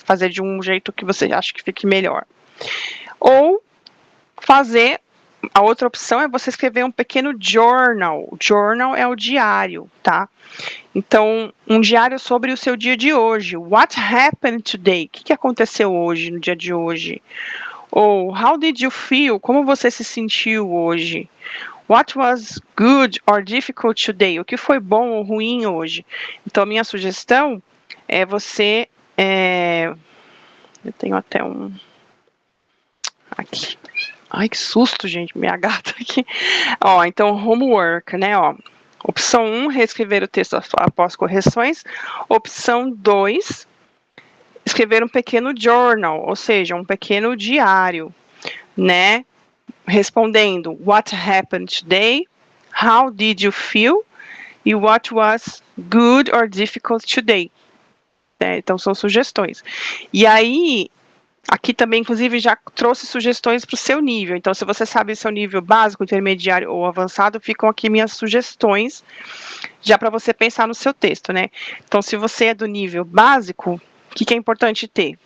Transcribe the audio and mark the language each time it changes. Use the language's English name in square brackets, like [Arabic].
[Portuguese] Fazer de um jeito que você acha que fique melhor. Ou fazer, a outra opção é você escrever um pequeno journal. Journal é o diário, tá? Então, um diário sobre o seu dia de hoje. [English] What happened today? [Portuguese] O que aconteceu hoje, no dia de hoje? Ou [English] how did you feel? [Portuguese] Como você se sentiu hoje? [English] What was good or difficult today? [Portuguese] O que foi bom ou ruim hoje? Então, minha sugestão é você... eu tenho até um... Aqui. Ai, que susto, gente, minha gata aqui. Ó, então, homework, né, ó. Opção 1, reescrever o texto após correções. Opção 2, escrever um pequeno journal, ou seja, um pequeno diário, né? Respondendo, [English] what happened today? How did you feel? E what was good or difficult today? [Portuguese] Então, são sugestões. E aí, aqui também, inclusive, já trouxe sugestões para o seu nível. Então, se você sabe seu nível básico, intermediário ou avançado, ficam aqui minhas sugestões, já para você pensar no seu texto, né? Então, se você é do nível básico, o que é importante ter?